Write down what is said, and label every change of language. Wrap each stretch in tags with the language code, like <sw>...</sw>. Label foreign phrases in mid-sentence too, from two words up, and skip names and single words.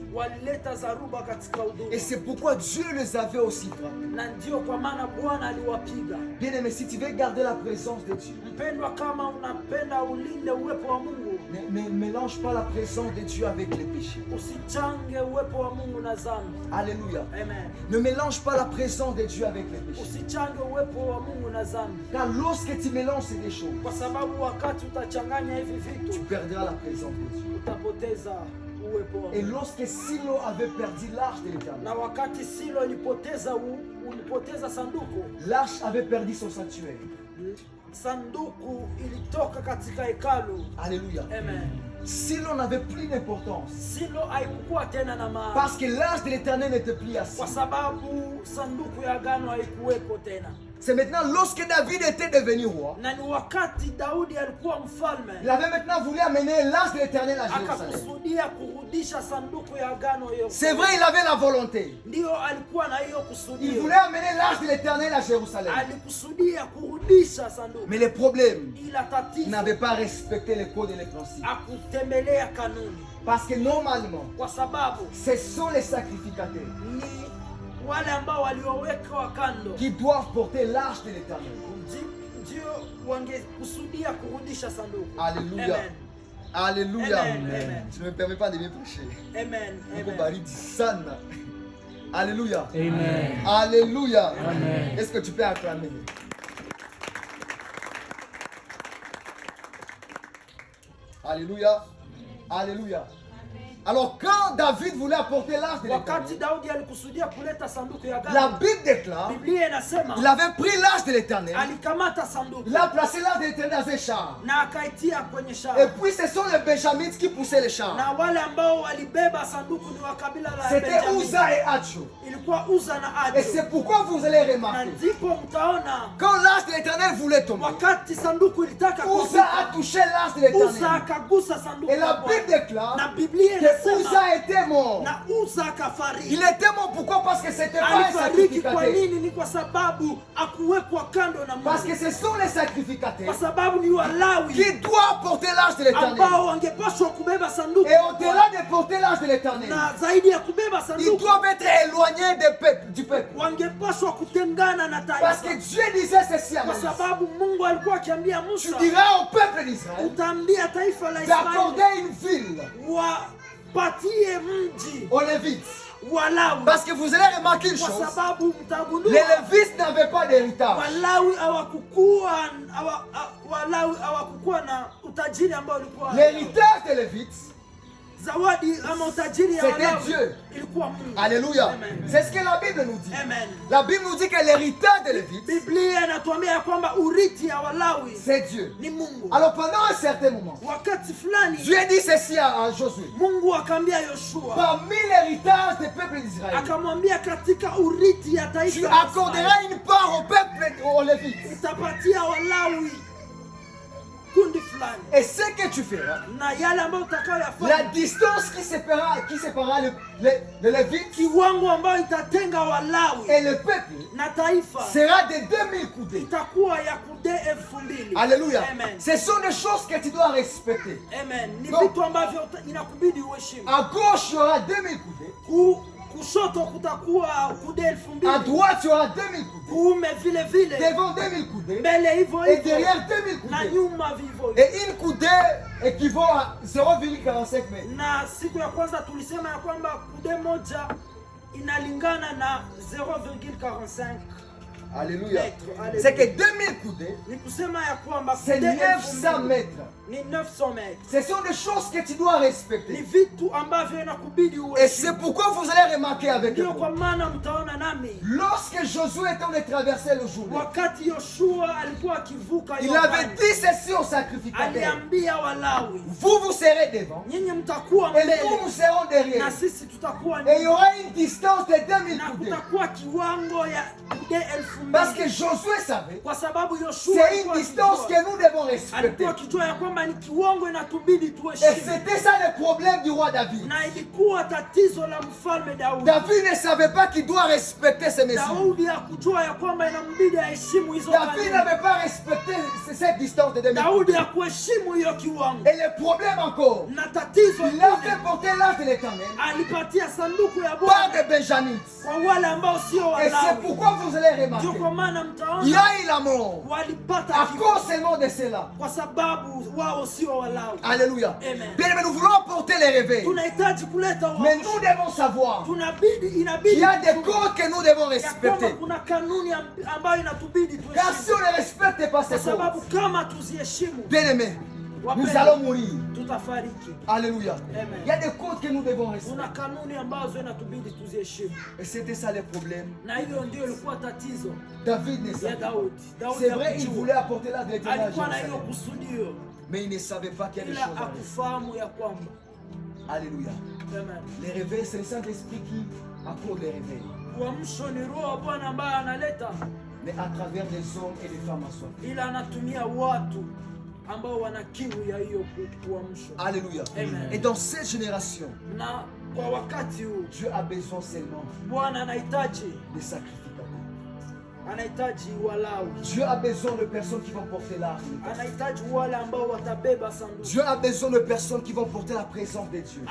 <sw>Walileta zaruba katika huduma.</sw> <fr>Et c'est pourquoi Dieu les avait aussi frappés.</fr> <sw>Na ndio kwa maana Bwana aliwapiga.</sw> <fr>Bien-aimé, si tu veux garder la présence de Dieu,</fr> <sw>Mpendwa, kama unapenda ulinde uwepo wa Mungu,</sw> <fr>ne mélange pas la présence de Dieu avec les péchés.</fr> <sw>usichange uwepo wa Mungu na dhambi.</sw> <fr>Alléluia. Amen. Ne mélange pas la présence de Dieu avec les péchés.</fr> <sw>Usichange uwepo wa Mungu na dhambi,</sw> <fr>Car lorsque tu mélanges ces deux choses,</fr> <sw>kwa sababu wakati utachanganya hivi</sw> <fr>tu</fr> <sw>vitu</sw> <fr>perdras la présence de Dieu.</fr> <sw>utapoteza uwepo wa</sw> <fr>Et</fr> <sw>Mungu.</sw> <fr>lorsque Silo avait perdu l'arche de l'Éternel,</fr> <sw>Na wakati Silo ulipoteza sanduku,</sw> <fr>l'arche avait perdu son sanctuaire.</fr> <sw>sanduku ilitoka katika hekalu.</sw> <fr>Alléluia. Amen. Silo n'avait plus d'importance.</fr> <sw>Silo haikuwa tena na maana</sw> <fr>Parce que l'arche de l'Éternel n'était plus à</fr> <sw>kwa</sw> <fr>Silo.</fr> <sw>sababu sanduku ya agano haikuweko tena.</sw> <fr>C'est maintenant lorsque David était devenu roi,</fr> <sw>Na ni wakati Daudi alikuwa mfalme,</sw> <fr>il avait maintenant voulu amener l'arche de l'Éternel à Jérusalem.</fr> <sw>akakusudia kurudisha sanduku ya agano hiyo.</sw> <fr>C'est vrai, il avait la volonté.</fr> <sw>Ndio alikuwa na hiyo</sw> <fr>Il</fr> <sw>kusudio,</sw> <fr>voulait amener l'arche de l'Éternel à Jérusalem.</fr> <sw>alikusudia kurudisha sanduku,</sw> <fr>Mais le problème,</fr> <sw>ila</sw> <fr>il</fr> <sw>tatizo</sw> <fr>n'avait pas respecté les codes et les principes.</fr> <sw>akutembelea kanuni,</sw> <fr>Parce que normalement,</fr> <sw>kwa sababu</sw> <fr>ce sont les sacrificateurs</fr> <sw>ni wale ambao waliowekwa kando</sw> <fr>qui doivent porter l'arche de l'Éternel.</fr> <sw>ndio wangekusudia kurudisha sanduku.</sw> <fr>Alléluia. Amen. Alléluia. Amen, amen. Tu ne me permets pas de bien prêcher. Amen.</fr> <sw>Mungu Amen. bariki sana.</sw> <fr>Alléluia. Amen. Alléluia. Amen. Est-ce que tu peux acclamer? Alléluia. Alléluia. Alors quand David voulait apporter l'arche de</fr> <sw>wakati</sw> <fr>l'Éternel,</fr> <sw>Daudi alikusudia kuleta sanduku ya</sw> <fr>la</fr> <sw>agano,</sw> <fr>Bible déclare,</fr> <sw>Biblia inasema</sw> <fr>il avait pris l'arche de l'Éternel,</fr> <sw>alikamata sanduku</sw> <fr>il a placé l'arche de l'Éternel dans un char.</fr> <sw>na akaitia kwenye</sw> <fr>Et</fr> <sw>shamba,</sw> <fr>puis ce sont les Benjamites qui poussaient les chars.</fr> <sw>na wale ambao walibeba sanduku ni wa kabila la</sw> <fr>C'était</fr> <sw>Benjamini.</sw> <fr>Uza et Acho.</fr> <sw>Ilikuwa Uza na</sw> <fr>Et</fr> <sw>Acho,</sw> <fr>c'est pourquoi vous allez</fr> <sw>na</sw> <fr>remarquer,</fr> <sw>ndipo mtaona</sw> <fr>quand l'arche de l'Éternel voulait tomber,</fr> <sw>wakati sanduku ilitaka</sw> <fr>Uza</fr> <sw>kuanguka,</sw> <fr>a touché l'arche de</fr> <sw>Uza</sw> <fr>l'Éternel.</fr> <sw>akagusa sanduku</sw> <fr>Et la la</fr> <sw>Bwana.</sw> <fr>Bible déclare</fr> <sw>Na Biblia</sw> <fr>que</fr> <sw>inasema</sw> <fr>Uza était mort.</fr> <sw>na Uza akafariki.</sw> <fr>Il était mort pourquoi? Parce que c'était pas un</fr> <sw>Alifariki kwa</sw> <fr>sacrificateur.</fr> <sw>nini? Ni kwa sababu akuwekwa kando na</sw> <fr>Parce que</fr> <sw>Mungu,</sw> <fr>ce sont les</fr> <sw>kwa</sw> <fr>sacrificateurs</fr> <sw>sababu ni Walawi</sw> <fr>qui doivent porter l'arche de l'Éternel.</fr> <sw>ambao wangepaswa kubeba sanduku,</sw> <fr>Et au-delà de porter l'arche de l'Éternel,</fr> <sw>na zaidi ya kubeba</sw> <fr>ils</fr> <sw>sanduku</sw> <fr>doivent être éloignés du peuple.</fr> <sw>wangepaswa kutengana na</sw> <fr>Parce que</fr> <sw>taifa,</sw> <fr>Dieu disait ceci à</fr> <sw>kwa</sw> <fr>Moïse.</fr> <sw>sababu Mungu alikuwa akiambia</sw> <fr>Tu</fr> <sw>Musa,</sw> <fr>diras au peuple d'Israël</fr> <sw>utaambia taifa la Israeli</sw> <fr>d'accorder une ville</fr> <sw>wapatie mji</sw> <fr>aux Lévites.</fr> <sw>Walawi,</sw> <fr>Parce que vous allez remarquer une</fr> <sw>kwa</sw> <fr>chose.</fr> <sw>sababu mtagundua</sw> <fr>Les Lévites n'avaient pas d'héritage.</fr> <sw>Walawi hawakukuwa na utajiri ambao ulikuwa</sw> <fr>L'héritage des Lévites,</fr> <sw>zawadi ama utajiri ya</sw> <fr>c'était</fr> <sw>Walawi</sw> <fr>Dieu.</fr> <sw>ilikuwa Mungu.</sw> <fr>Alléluia. Amen. C'est ce que la Bible nous dit. Amen. La Bible nous dit que l'héritage des Lévites,</fr> <sw>Biblia inatuambia ya kwamba urithi ya Walawi</sw> <fr>c'est Dieu.</fr> <sw>ni Mungu.</sw> <fr>Alors pendant un certain moment,</fr> <sw>Wakati fulani</sw> <fr>Dieu dit ceci à Josué.</fr> <sw>Mungu akaambia Yoshua,</sw> <fr>Parmi l'héritage des peuples d'Israël,</fr> <sw>akamwambia katika urithi ya</sw> <fr>tu</fr> <sw>taifa la Israeli,</sw> <fr>accorderas une part au peuple, aux Lévites.</fr> <sw>utapatia Walawi kundi fulani,</sw> <fr>Et ce que tu feras,</fr> <sw>na yale ambayo</sw> <fr>la</fr> <sw>utakayoyafanya,</sw> <fr>distance qui séparera le Lévite</fr> <sw>kiwango ambayo itatenga Walawi</sw> <fr>et le peuple</fr> <sw>na taifa</sw> <fr>sera de 2000 coudées.</fr> <sw>itakuwa ya kude 2000.</sw> <fr>Alléluia. Amen. Ce sont des choses que tu dois respecter.</fr> <sw>Amen. Ni</sw> <fr>Donc,</fr> <sw>vitu ambavyo inakubidi uheshimu.</sw> <fr>à gauche, il y aura 2000 coudées.</fr> <sw>Kushoto kutakuwa kude 2000.</sw> <fr>À droite, il y aura 2000 coudées.</fr> <sw>Kuume vile vile.</sw> <fr>Devant 2000 coudées.</fr> <sw>Mbele hivyo</sw> <fr>Et</fr> <sw>hivyo.</sw> <fr>derrière 2000</fr> <sw>Na</sw> <fr>coudées.</fr> <sw>nyuma vivyo hivyo.</sw> <fr>Et une coudée équivaut à 0,45 mètres.</fr> <sw>Na siku ya kwanza tulisema ya kwamba kude moja inalingana na 0,45</sw> <fr>Alléluia.</fr> <sw>mètres.</sw> <fr>C'est que 2000 coudées,</fr> <sw>Ni kusema ya kwamba</sw> <fr>c'est</fr> <sw>kude</sw> <fr>900 mètres.</fr> <sw>ni 900 mètres.</sw> <fr>Ce sont des choses que tu dois</fr> <sw>Ni</sw> <fr>respecter.</fr> <sw>vitu ambavyo inakubidi</sw> <fr>Et c'est</fr> <sw>uheshimu.</sw> <fr>pourquoi vous allez remarquer avec</fr> <sw>Ndio kwa</sw> <fr>moi.</fr> <sw>maana mtaona nami</sw> <fr>Lorsque Josué était en train de traverser le Jourdain,</fr> <sw>wakati Yoshua alikuwa akivuka</sw> <fr>il avait</fr> <sw>Yordani,</sw> <fr>dit ceci aux sacrificateurs.</fr> <sw>aliambia Walawi,</sw> <fr>Vous serez devant</fr> <sw>nyinyi mtakuwa</sw> <fr>et</fr> <sw>mbele</sw> <fr>nous serons derrière.</fr> <sw>na sisi tutakuwa</sw> <fr>Et il y</fr> <sw>nyuma,</sw> <fr>aura une distance de 2000</fr> <sw>na</sw> <fr>coudées.</fr> <sw>kutakuwa kiwango ya kude</sw> <fr>Parce que</fr> <sw>2000,</sw> <fr>Josué savait,</fr> <sw>kwa sababu Yoshua</sw> <fr>c'est une</fr> <sw>alikuwa</sw> <fr>distance</fr> <sw>akijua-</sw> <fr>que nous devons respecter.</fr> <sw>alikuwa akijua ya kwamba ni kiwango inatubidi</sw> <fr>Et</fr> <sw>tuheshimu,</sw> <fr>c'était ça le problème du roi David.</fr> <sw>na ilikuwa tatizo la mfalme Daudi.</sw> <fr>David ne savait pas qu'il doit respecter ces mesures.</fr> <sw>Daudi hakujua ya kwamba inambidi aheshimu hizo</sw> <fr>David</fr> <sw>kanuni.</sw> <fr>n'avait pas respecté cette distance de 2000</fr> <sw>Daudi</sw> <fr>coudées.</fr> <sw>hakuheshimu hiyo kiwango,</sw> <fr>Et le problème encore,</fr> <sw>na tatizo</sw> <fr>il a</fr> <sw>lingine,</sw> <fr>fait porter l'arche de l'Éternel</fr> <sw>alipatia sanduku ya</sw> <fr>par</fr> <sw>Bwana</sw> <fr>des Benjamites.</fr> <sw>kwa wale ambao sio</sw> <fr>Et c'est</fr> <sw>Walawi.</sw> <fr>pourquoi vous allez</fr> <sw>Ndio</sw> <fr>remarquer,</fr> <sw>kwa maana</sw> <fr>il y</fr> <sw>mtaona</sw> <fr>a eu la mort</fr> <sw>walipata</sw> <fr>à</fr> <sw>kifo</sw> <fr>cause seulement de cela.</fr> <sw>kwa sababu wao sio Walawi.</sw> <fr>Alléluia. Amen. Bien aimé, nous voulons apporter les réveils.</fr> <sw>Tunahitaji kuleta</sw> <fr>Mais</fr> <sw>uamsho.</sw> <fr>nous devons savoir</fr> <sw>Inabidi</sw> <fr>qu'il y a des codes que nous devons</fr> <sw>ya kwamba</sw> <fr>respecter.</fr> <sw>kuna kanuni ambayo inatubidi</sw> <fr>Car si</fr> <sw>tuheshimu,</sw> <fr>on ne respecte pas ces</fr> <sw>kwa sababu</sw> <fr>codes,</fr> <sw>kama tuziheshimu</sw> <fr>bien aimé, nous</fr> <sw>wapendwa,</sw> <fr>allons mourir.</fr> <sw>tutafariki.</sw> <fr>Alléluia. Amen. Il y a des codes que nous devons respecter.</fr> <sw>Kuna kanuni ambazo inatubidi tuziheshimu,</sw> <fr>Et c'était ça le problème.</fr> <sw>na hiyo ndio ilikuwa tatizo</sw> <fr>David ne</fr> <sw>ya</sw> <fr>savait pas.</fr> <sw>Daudi. Daudi</sw> <fr>C'est vrai, il</fr> <sw>hakujua.</sw> <fr>voulait apporter la l'éternel à</fr> <sw>Alikuwa na hiyo</sw> <fr>Jérusalem.</fr> <sw>kusudio,</sw> <fr>Mais il ne savait pas qu'il y a des</fr> <sw>ila</sw> <fr>choses à rester.</fr> <sw>akufahamu ya kwamba</sw> <fr>Alléluia. Amen. Les réveils, c'est le Saint-Esprit qui accorde les réveils.</fr> <sw>Uamsho ni roho wa Bwana ambaye analeta,</sw> <fr>Mais à travers des hommes et des femmes assoiffés.</fr> <sw>ila anatumia watu ambao wana kiu ya hiyo uamsho.</sw> <fr>Alléluia. Amen. Et dans cette génération,</fr> <sw>Na kwa wakati huu</sw> <fr>Dieu a besoin seulement</fr> <sw>Bwana anahitaji</sw> <fr>des sacrificateurs.</fr> <sw>anahitaji Walawi,</sw> <fr>Dieu a besoin de personnes qui vont porter l'arche.</fr> <sw>anahitaji wale ambao watabeba sanduku,</sw> <fr>Dieu a besoin de personnes qui vont porter la présence de Dieu.</fr>